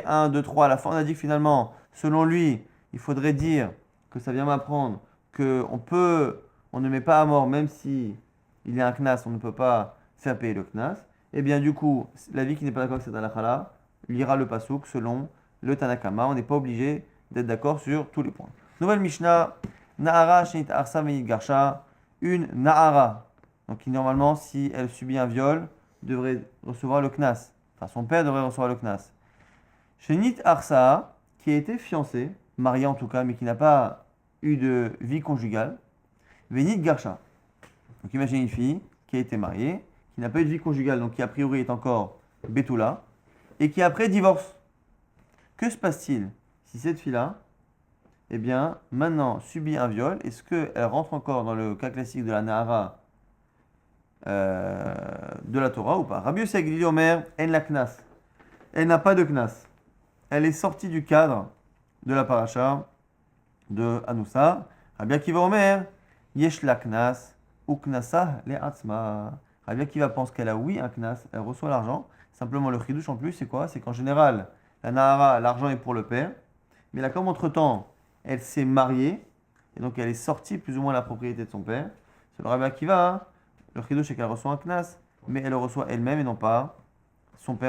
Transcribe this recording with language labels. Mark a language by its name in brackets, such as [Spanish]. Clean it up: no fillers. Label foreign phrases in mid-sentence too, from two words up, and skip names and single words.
[French] 1, 2, 3 à la fin on a dit que finalement selon lui il faudrait dire que ça vient m'apprendre on ne met pas à mort même si il y a un knas, on ne peut pas faire payer le knas, et bien du coup, l'avis qui n'est pas d'accord avec cette halakha-là lira le pasouk selon le Tanakama. On n'est pas obligé d'être d'accord sur tous les points. Nouvelle Mishnah, [Hebrew] נערה שנתארסה ונתגרשה, [French] une Nahara, donc qui normalement, si elle subit un viol, devrait recevoir le knas. Enfin, son père devrait recevoir le knas. [Hebrew] שנתארסה, [French] qui a été fiancée, mariée en tout cas, mais qui n'a pas eu de vie conjugale, [Hebrew] ונתגרשה. [French] Donc imaginez une fille qui a été mariée, qui n'a pas eu de vie conjugale, donc qui a priori est encore Betula, et qui après divorce. Que se passe-t-il si cette fille-là, eh bien, maintenant subit un viol? Est-ce qu'elle rentre encore dans le cas classique de la Nahara de la Torah ou pas? [Hebrew] רבי יוסי הגלילי אומר, אין לה קנס. [French] Elle n'a pas de knas. Elle est sortie du cadre de la paracha de Anoussa. [Hebrew] רבי עקיבא אומר יש לה קנס. וקנסה לעצמה. [French] Rabbi Akiva pense qu'elle a oui un knas, elle reçoit l'argent. Simplement le chidouche en plus, c'est quoi? C'est qu'en général, la nahara, l'argent est pour le père. Mais là, comme entre-temps, elle s'est mariée, et donc elle est sortie plus ou moins de la propriété de son père. C'est le Rabbi Akiva, le chidouche c'est qu'elle reçoit un knas, mais elle le reçoit elle-même et non pas son père.